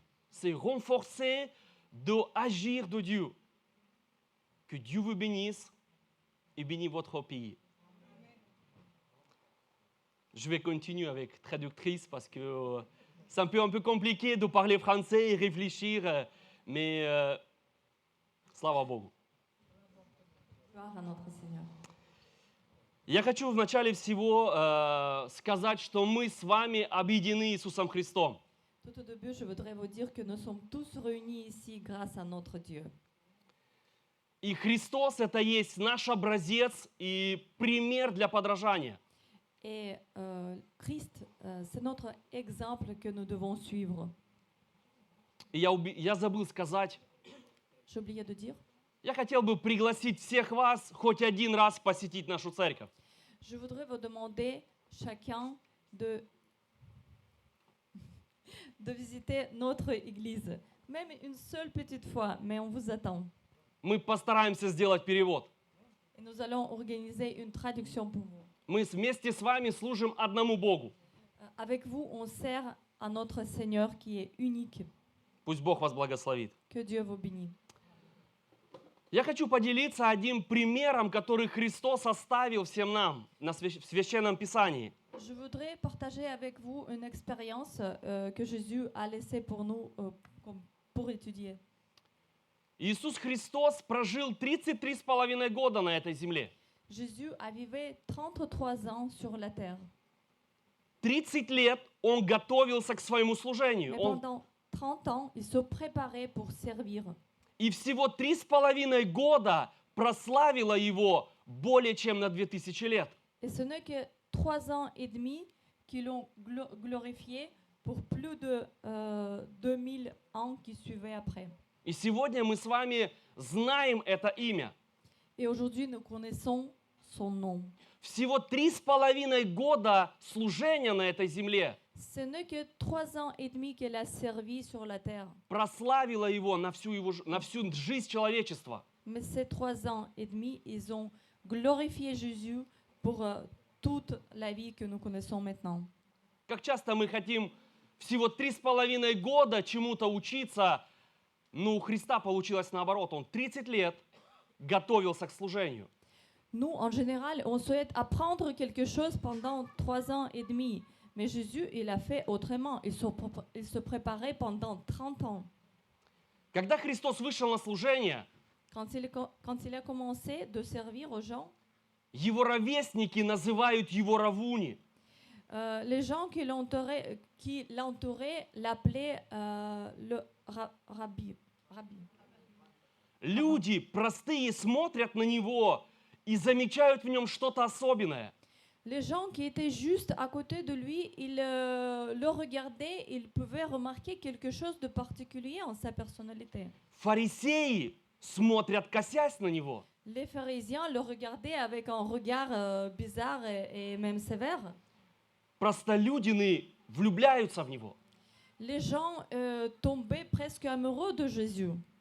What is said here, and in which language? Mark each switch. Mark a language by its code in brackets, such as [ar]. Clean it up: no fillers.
[fr] C'est renforcer d'agir de Dieu. Que Dieu vous bénisse et bénisse votre pays. Je vais continuer avec traductrice parce que c'est un peu compliqué de parler français et réfléchir, mais [ru] слава Богу. [fr] Gloire à notre Seigneur. [ru] Я хочу в начале всего сказать, что мы с вами объединены Иисусом Христом. [fr] Tout au début, je voudrais vous dire que nous sommes tous réunis ici grâce à notre Dieu. [ru] И Христос – это есть наш образец и пример для подражания. [fr] Et Christ, c'est notre exemple que nous devons suivre. [ru] И я забыл сказать, [fr] J'ai oublié de dire. [ru] я хотел бы пригласить всех вас хоть один раз посетить нашу церковь. [fr] Je voudrais vous demander chacun de visiter notre église. Même une seule petite fois, mais on vous attend. [ru] Мы постараемся сделать перевод. [fr] Et nous allons organiser une traduction pour vous. [ru] Мы вместе с вами служим одному Богу. [fr] Avec vous, on sert à notre Seigneur qui est unique. [ru] Пусть Бог вас благословит. [fr] Que Dieu vous bénisse. [ru] Я хочу поделиться одним примером, который Христос оставил всем нам в Священном Писании. [fr] Je voudrais partager avec vous une expérience que Jésus a laissée pour nous pour étudier. [ru] Иисус Христос прожил 33,5 года на этой земле. [fr] Jésus a vécu 33 ans sur la terre. [ru] 30 лет Он готовился к своему служению. [fr] Mais pendant 30 ans, il se préparait pour servir. [ru] И всего 3,5 года прославило Его более чем на 2000 лет. [fr] Et ce n'est que 3 ans et demi qui l'ont glorifié pour plus de 2000 ans qui suivaient après. [ru] И сегодня мы с вами знаем это имя. [fr] Et aujourd'hui, nous connaissons son nom. [ru] Всего 3,5 года служения на этой земле [fr] Ce n'est que 3 ans et demi qu'elle a servi sur la terre. [ru] прославило Его на всю жизнь человечества. [fr] Mais ces 3 ans et demi, ils ont glorifié Jésus pour toute la vie que nous connaissons maintenant. [ru] Как часто мы хотим всего 3,5 года чему-то учиться, но у Христа получилось наоборот. Он 30 лет готовился к служению. [fr] Nous, en général, on souhaite apprendre quelque chose pendant 3 ans et demi. Mais Jésus, il a fait autrement. Il se préparait pendant 30 ans. [ru] Когда Христос вышел на служение, [fr] Quand il a commencé de servir aux gens, [ru] Его ровесники называют Его равуни. [fr] les gens qui l'entouraient l'appelaient le rabbi. [ru] Люди простые смотрят на Него и замечают в Нем что-то особенное. [fr] Les gens qui étaient juste à côté de lui, ils le regardaient, ils pouvaient remarquer quelque chose de particulier en sa personnalité. [ru] Фарисеи смотрят, косясь на него. [fr] Les pharisiens le regardaient avec un regard bizarre et même sévère. [ru] Простолюдины влюбляются в него. [fr] Les gens tombaient presque amoureux de Jésus.